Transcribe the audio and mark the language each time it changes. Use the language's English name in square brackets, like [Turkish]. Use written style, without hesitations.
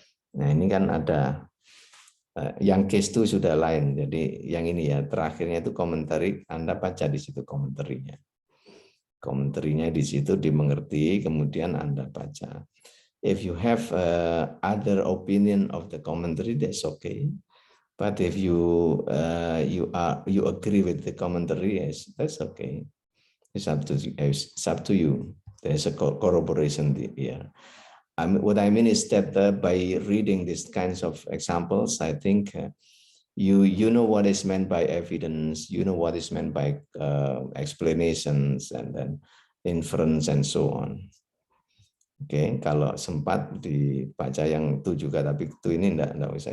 [Indonesian] Nah ini kan ada yang case itu sudah lain. Jadi yang ini ya terakhirnya itu komentari, Anda baca di situ komentarinya. Komentarinya di situ dimengerti, kemudian Anda baca. [English] If you have other opinion of the commentary, that's okay. But if you you agree with the commentary, yes, that's okay. It's up to you. There's a corroboration here. What I mean is that by reading these kinds of examples, I think you know what is meant by evidence, you know what is meant by explanations and then inference and so on. [Indonesian] Oke, kalau sempat dibaca yang itu juga, tapi itu ini enggak usah.